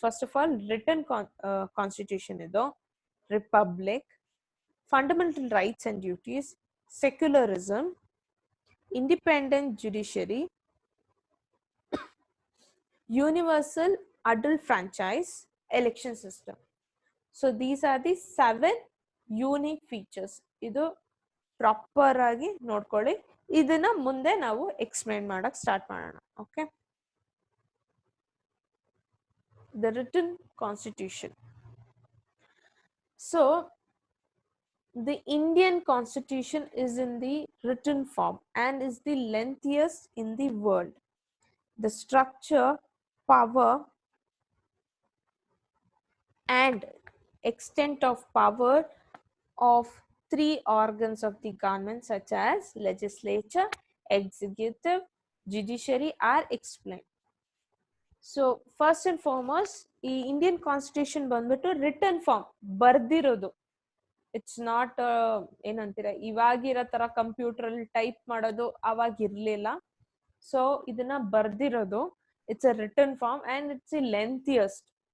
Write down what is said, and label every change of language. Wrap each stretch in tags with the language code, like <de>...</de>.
<en>First of all written constitution ಇದು, republic, fundamental rights and duties, secularism, independent judiciary, universal adult franchise, election system. So these are the 7 unique features.</en> <kn>ಇದು proper ಆಗಿ ನೋಡ್ಕೊಳ್ಳಿ. ಇದನ್ನ ಮುಂದೆ ನಾವು explain ಮಾಡಕ್ start ಮಾಡೋಣ.</kn> <en>Okay, the written constitution. So the Indian constitution is in the written form and is the lengthiest in the world. The structure, power and extent of power of 3 organs of the government such as legislature, executive, judiciary are explained. So first and foremost,</en> <kn>ಈ Indian constitution ಬಂದ್ಬಿಟ್ಟು return form, ಬರ್ದಿರೋದು. It's not ಏನಂತೀರ ಇವಾಗಿರೋ ತರ computer ಅಲ್ಲಿ type ಮಾಡೋದು ಅವಾಗಿರ್ಲಿಲ್ಲ.</kn> <en>so</en> <kn>ಇದನ್ನ ಬರ್ದಿರೋದು,</kn> <en>It's a written form and it's a lengthiest.</en>